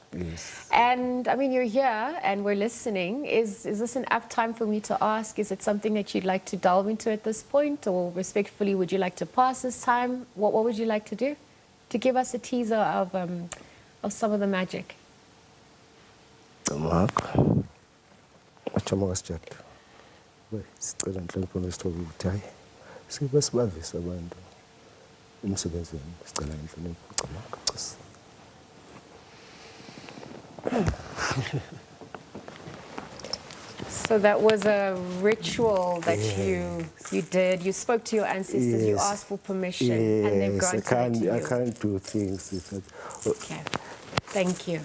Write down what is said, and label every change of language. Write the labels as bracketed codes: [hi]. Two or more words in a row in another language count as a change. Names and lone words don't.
[en] Yes. And I mean, you're here and we're listening. Is this an apt time for me to ask? Is it something that you'd like to delve into at this point, or respectfully, would you like to pass this time? What would you like to do? To give us a teaser of some of the magic. [zu] Sicela inhlonipho nesithobe ukuthi hayi sibe sibavisa abantu umsebenzini sicela inhlonipho [en] So that was a ritual that you did. You spoke to your ancestors. You asked for permission, and they've granted it to you. I can't do things without. Okay. Thank you.